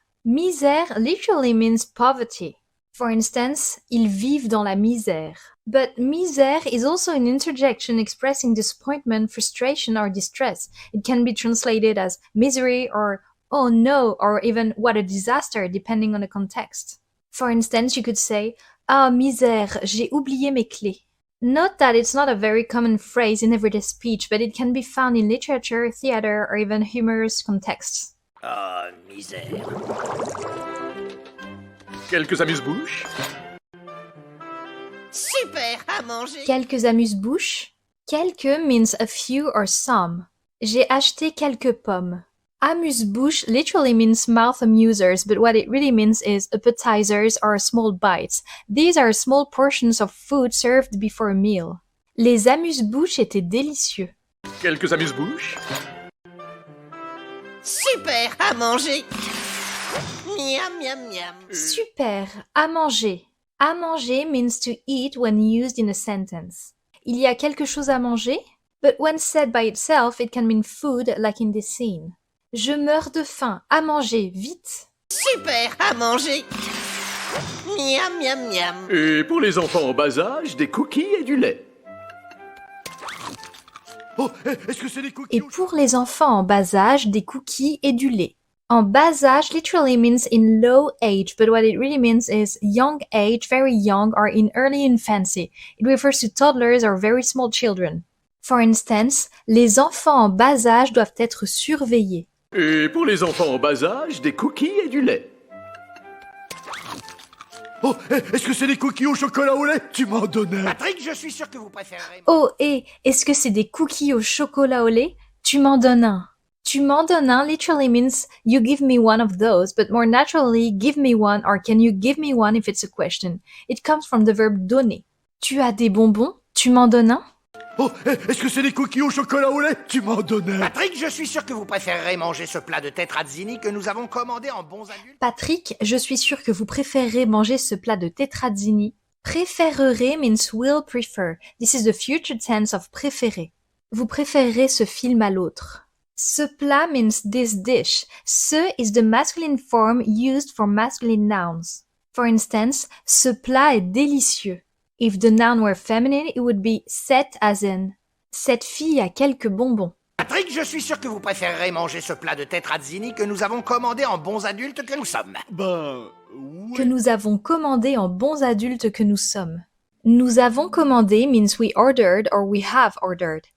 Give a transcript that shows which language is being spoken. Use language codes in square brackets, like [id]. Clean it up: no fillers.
[en] Misère literally means poverty. For instance, [fr] ils vivent dans la misère. [en] But misère is also an interjection expressing disappointment, frustration, or distress. It can be translated as misery or oh no, or even what a disaster, depending on the context. For instance, you could say, [fr] ah, misère, j'ai oublié mes clés. [en] Note that it's not a very common phrase in everyday speech, but it can be found in literature, theater, or even humorous contexts. [fr] Ah, misère. Quelques amuse-bouches. Super à manger. Quelques amuse-bouches. [en] Quelques means a few or some. [fr] J'ai acheté quelques pommes. [en] Amuse-bouche literally means mouth amusers, but what it really means is appetizers or small bites. These are small portions of food served before a meal. [fr] Les amuse-bouches étaient délicieux. Quelques amuse-bouches. Super à manger. Miam, miam, miam. Super, à manger. [en] À manger means to eat when used in a sentence. [fr] Il y a quelque chose à manger? [en] But when said by itself, it can mean food like in this scene. [fr] Je meurs de faim, à manger, vite. Super à manger. Miam, miam, miam. Et pour les enfants en bas âge, des cookies et du lait. Oh, est-ce que c'est des cookies Et pour les enfants en bas âge, des cookies et du lait. En bas âge [en] literally means in low age, but what it really means is young age, very young, or in early infancy. It refers to toddlers or very small children. For instance, [fr] les enfants en bas âge doivent être surveillés. Et pour les enfants en bas âge, des cookies et du lait. Oh, est-ce que c'est des cookies au chocolat au lait? Tu m'en donnais. Patrick, je suis sûr que vous préférerez... Oh, et est-ce que c'est des cookies au chocolat au lait? Tu m'en donnes un. Tu m'en donnes un [en] literally means you give me one of those, but more naturally, give me one or can you give me one if it's a question. It comes from the verb donner. [fr] Tu as des bonbons? Tu m'en donnes un? Oh, est-ce que c'est des cookies au chocolat au lait? Tu m'en donnais. Patrick, je suis sûr que vous préférerez manger ce plat de tetrazzini que nous avons commandé en bons adultes. Patrick, je suis sûr que vous préférerez manger ce plat de tetrazzini. [en] Préférerez means will prefer. This is the future tense of préférer. [fr] Vous préférerez ce film à l'autre. [en] Ce plat means this dish. Ce is the masculine form used for masculine nouns. For instance, [fr] ce plat est délicieux. [en] If the noun were feminine, it would be set as in. [fr] Cette fille a quelques bonbons. Patrick, je suis sûr que vous préférerez manger ce plat de tetrazzini que nous avons commandé en bons adultes que nous sommes. Oui. Que nous avons commandé en bons adultes que nous sommes. Nous avons commandé [en] means we ordered or we have ordered.